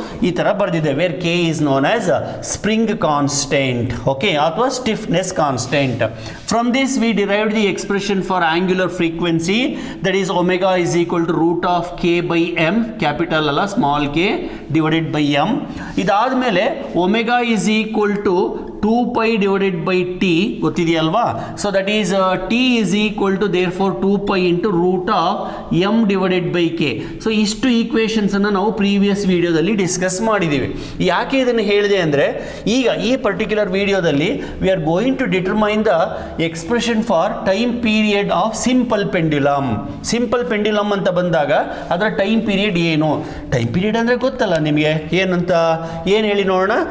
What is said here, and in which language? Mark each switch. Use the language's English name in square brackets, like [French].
[Kannada] ಈ ತರ ಬರೆದಿದೆ, [English] Where k is known as spring constant, okay, ಅಥವಾ stiffness constant. From this we derived the expression for angular frequency, that is omega is equal to √k/m, capital ಅಲ್ಲ small k divided by m. ಇದಾದ್ಮೇಲೆ omega is equal to 2π/t [Kannada] ಗೊತ್ತಿದೆಯಲ್ವಾ? [English] So that is t is equal to therefore 2π into √m/k. [Kannada] So ಇಷ್ಟು equations ಅನ್ನು ನಾವು previous ವಿಡಿಯೋದಲ್ಲಿ discuss ಮಾಡಿದ್ದೀವಿ. ಯಾಕೆ ಇದನ್ನು ಹೇಳಿದೆ ಅಂದರೆ, ಈಗ ಈ ಪರ್ಟಿಕ್ಯುಲರ್ ವಿಡಿಯೋದಲ್ಲಿ [English] We are going to determine the expression for time period of simple pendulum. [Kannada] Simple pendulum ಅಂತ ಬಂದಾಗ ಅದರ ಟೈಮ್ ಪೀರಿಯಡ್ ಏನು? ಟೈಮ್ ಪೀರಿಯಡ್ ಅಂದರೆ ಗೊತ್ತಲ್ಲ ನಿಮಗೆ ಏನಂತ? ಏನು ಹೇಳಿ ನೋಡೋಣ.